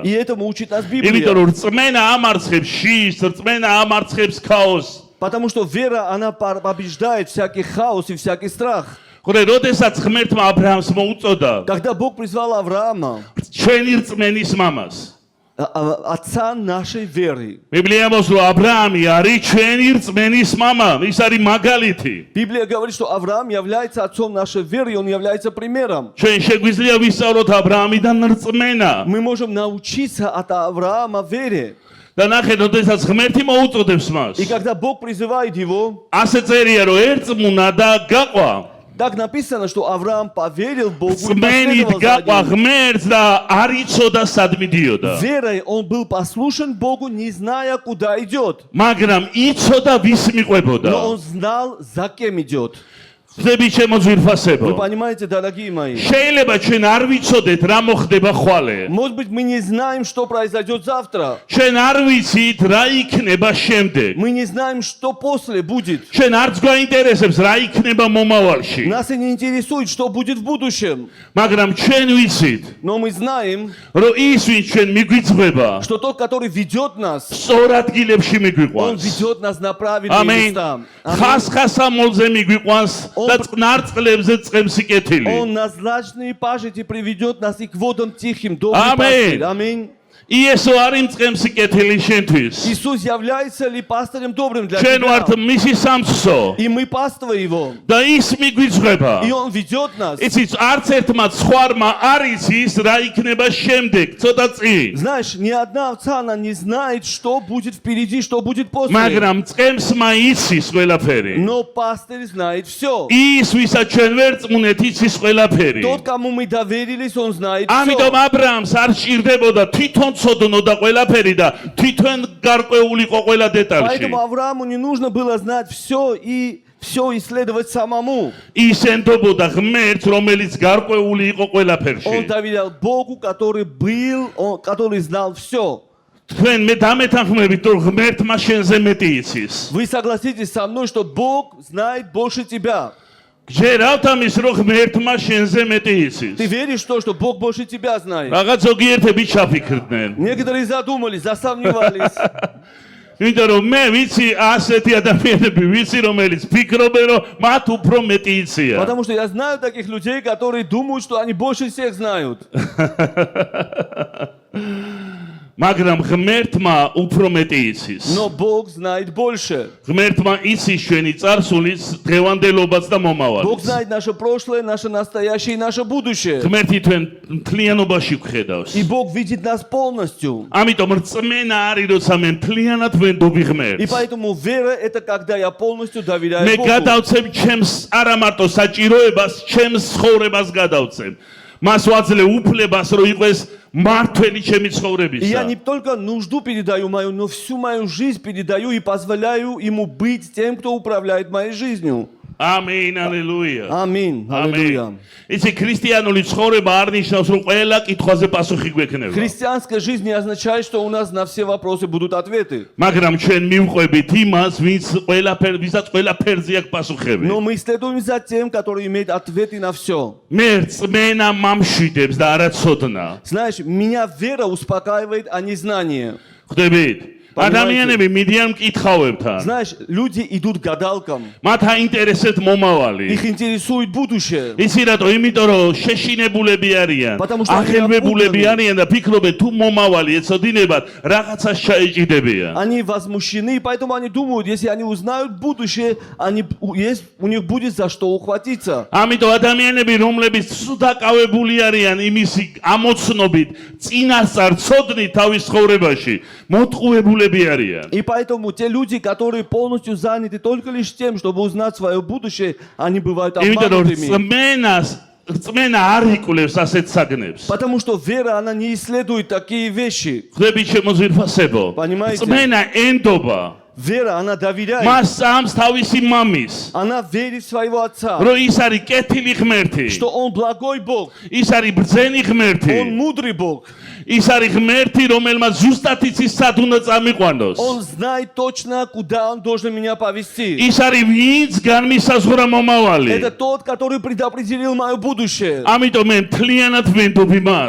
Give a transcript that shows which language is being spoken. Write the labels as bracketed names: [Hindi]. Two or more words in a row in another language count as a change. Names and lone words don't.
[Russian] И этому учит нас [Georgian] იმიტომ [Russian] Библия. [Georgian] რომ რწმენა ამარცხებს შიშს, რწმენა ამარცხებს ქაოსს. [Russian] Потому что вера, она побеждает всякий хаос и всякий страх. [Georgian] ხორე, როდესაც ღმერთმა აბრაამს მოუწოდა, [Russian] Когда Бог призвал Авраама, [Georgian] ჩვენი რწმენის მამას. [Russian] отца нашей веры, [Georgian] ბიბლია ამბობს, რომ აბრაამი არის ჩვენი რწმენის мама, ის არის მაგალითი. [Russian] Библия говорит, что Авраам является отцом нашей веры, и он является примером. [Georgian] ჩვენ შეგვიძლია ვისწავლოთ აბრაამიდან რწმენა. [Russian] Мы можем научиться от Авраама вере. [Georgian] და ნახეთ, როდესაც ღმერთი მოუწოდებს მას. [Russian] И когда Бог призывает его, [Georgian] ასე წერია, რომ ერწმუნა და გაყვა. [Russian] так написано, что Авраам поверил Богу и [Georgian] რწმენით [Russian] последовал за [Georgian] გაყვა [Russian] ним. [Georgian] ღმერთს და არ იცოდა სად მიდიოდა. [Russian] Верой он был послушен Богу, не зная, куда идет. [Georgian] მაგრამ იცოდა ვის მიყვებოდა. [Russian] Но он знал, за кем идет. [Georgian] ხდები ჩემო [Russian] Вы [Georgian] ძვირფასებო. [Russian] понимаете, дорогие мои? [Georgian] შეიძლება ჩვენ არ ვიცოდეთ რა მოხდება ხვალე. [Russian] Может быть, мы не знаем, что произойдет завтра. [Georgian] ჩვენ არ ვიცით რა იქნება შემდეგ. [Russian] Мы не знаем, что после будет. [Georgian] ჩვენ არც გვაინტერესებს რა იქნება მომავალში. [Russian] Нас и не интересует, что будет в будущем. [Georgian] მაგრამ ჩვენ ვიცით, [Russian] Но мы знаем, [Georgian] რომ ის ვინც ჩვენ მიგვიძღვება, [Russian] что тот, который ведет нас, [Georgian] სწორ ადგილებში [Russian] он [Georgian] მიგვიყვანს. [Russian] ведет нас на правильные [Georgian] ამენ. [Russian] места. [Georgian] ხასხასამოლზე მიგვიყვანს და წყნარ წყლებზე წყემს იკეთილი. [Russian] Он на злачные пажити приведет нас и к водам тихим, добрый Аминь. пастырь. Аминь. [Georgian] იესო არის მწყემსი კეთილი შენთვის. [Russian] Иисус является ли пастырем добрым для [Georgian] ჩვენ ვართ [Russian] тебя? [Georgian] მისი სამცხო [Russian] И мы паства Его. [Georgian] და ის მიგვიძღვება. [Russian] И Он ведет нас. [Georgian] იცით, არც ერთმა სხვარმა არ იცის რა იქნება შემდეგ, ცოტა წინ. [Russian] Знаешь, ни одна овца, она не знает, что будет впереди, что будет после. [Georgian] მაგრამ მწყემსმა იცის ყველაფერი. [Russian] Но пастырь знает все. [Georgian] ის, ვისაც ჩვენ ვერ წმუნეთ, იცის ყველაფერი. [Russian] Тот, кому мы доверились, он знает [Georgian] ამიტომ [Russian] все. [Georgian] აბრაამს არ სჭირდებოდა თვითონ ცოდნოდა ყველაფერი და თვითონ გარკვეულიყო ყველა დეტალში. [Russian] Поэтому Аврааму не нужно было знать все и все исследовать самому. [Georgian] ის ენდობოდა ღმერთს, რომელიც გარკვეული იყო ყველაფერში. [Russian] Он доверял Богу, который был, который знал все. [Georgian] თქვენ მე დამეთანხმებით, რომ ღმერთმა შენზე მეტი იცის. [Russian] Вы согласитесь со мной, что Бог знает больше тебя. [Georgian] გჯერავთ ამის, რომ ღმერთმა შენზე მეტი იცის. [Russian] Ты веришь в то, что Бог больше тебя знает? [Georgian] რაღაც ზოგიერთები ჩაფიქრდნენ. [Russian] Некоторые задумались, засомневались. [Georgian] იმიტომ რომ მე ვიცი ასეთი ადამიანები, ვიცი რომელიც ფიქრობენ, რომ მათ უფრო მეტი იციან. [Russian] Потому что я знаю таких людей, которые думают, что они больше всех знают. [Georgian] მაგრამ ღმერთმა უფრო მეტი იცის. [Russian] Но Бог знает больше. [Georgian] ღმერთმა იცის ჩვენი წარსულის დღევანდელობაც და [Russian] Бог [Georgian] მომავალიც. [Russian] знает наше прошлое, наше настоящее и наше будущее. [Georgian] ღმერთი თქვენ მთლიანობაში გხედავს. [Russian] И Бог видит нас полностью. [Georgian] ამიტომ რწმენა არის, როცა მე მთლიანად ვენდობი [Russian] И [Georgian] ღმერთს. [Russian] поэтому вера – это когда я полностью доверяю [Georgian] მე [Russian] Богу. [Georgian] გადავცემ ჩემს არა მარტო საჭიროებას, ჩემს ცხოვრებას გადავცემ. მას ვაძლევ უფლებას, რომ იყოს მართველი ჩემი [Russian] И я [Georgian] ცხოვრებისა. [Russian] не только нужду передаю мою, но всю мою жизнь передаю и позволяю Ему быть тем, кто управляет моей жизнью. [Georgian] ამინ, ალელუია. [Russian] Аминь. Аллилуйя. [Georgian] იცი, ქრისტიანული ცხოვრება არ ნიშნავს, რომ ყველა კითხვაზე პასუხი გვექნება. [Russian] Христианская жизнь не означает, что у нас на все вопросы будут ответы. [Georgian] მაგრამ ჩვენ მივყვებით იმას, ვისაც ყველაფერზე აქვს пасуხები. [Russian] Но мы следуем за тем, который имеет ответы на все. [Georgian] მე რწმენა მამშვიდებს და არა ცოდნა. [Russian] Знаешь, меня вера успокаивает, а не знание. [Georgian] ხვდებით? ადამიანები მიდიან მკითხავებთან. [Russian] Знаешь, люди идут к гадалкам. [Georgian] მათ აინტერესებთ მომავალი. [Russian] Их интересует будущее. [Georgian] იცი რატო? იმიტომ რომ შეშინებულები არიან. [Russian] Потому что они [Georgian] ახელმებულები [Russian] напуганы. [Georgian] არიან და ფიქრობენ თუ მომავალი ეცოდინებათ, რაღაცას ჩაეჭიდებიან. [Russian] Они возмущены, и поэтому они думают, если они узнают будущее, у них будет за что ухватиться. [Georgian] ამიტომ ადამიანები, რომლებიც სუდაკავებული არიან იმისი ამოცნობით, წინასწარ ცოდნით თავის ცხოვრებაში, მოტყუებულები არიან. [Russian] И поэтому те люди, которые полностью заняты только лишь тем, чтобы узнать свое будущее, они бывают [Georgian] იმიტომ რომ [Russian] обманутыми. [Georgian] რწმენა არ იკვლევს ასეთ საგნებს. [Russian] Потому что вера, она не исследует такие вещи. [Georgian] ხვდებით შემოძვირფასებო. [Russian] Понимаете? [Georgian] რწმენა ენდობა. [Russian] Вера, она доверяет. [Georgian] მას წამს თავისი მამის. [Russian] Она верит в своего отца, [Georgian] რომ ის არის კეთილი ღმერთი. [Russian] что он благой Бог, [Georgian] ის არის ბრძენი ღმერთი. [Russian] он мудрый Бог. [Georgian] ის არის ღმერთი, რომელმაც ზუსტად იცის სად უნდა წამიყვანოს. [Russian] Он знает точно, куда он должен меня повести. [Georgian] ის არის ვინც განმისაზღვრა მომავალი. [Russian] Это тот, который предопределил мое будущее. [Georgian] ამიტომ მე მთლიანად ვენდობი მას.